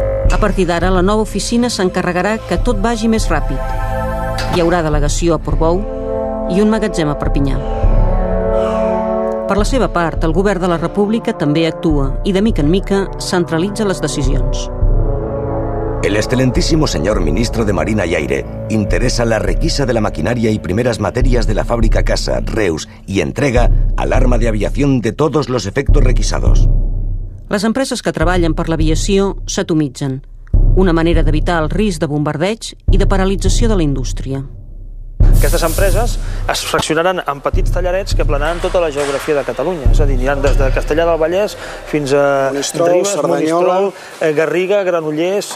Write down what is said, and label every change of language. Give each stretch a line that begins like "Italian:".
Catalan: A partir d'ara, la nova oficina s'encarregarà que tot vagi més ràpid. Hi haurà delegació a Portbou i un magatzem a Perpinyà. Per la seva part, el govern de la República també actua i, de mica en mica, centralitza les decisions.
Spanish: El excelentísimo señor ministro de Marina y Aire interesa la requisa de la maquinaria y primeras materias de la fábrica Casa, Reus, y entrega al arma de aviación de todos los efectos requisados.
Catalan: Les empreses que treballen per l'aviació s'atomitzen, una manera d'evitar el risc de bombardeig i de paralització de la indústria. Aquestes empreses es fraccionaran en petits tallarets que planaran tota la geografia de Catalunya. És a dir, aniran des de Castellar del Vallès fins a Ribes, Monistrol, Garriga, Granollers,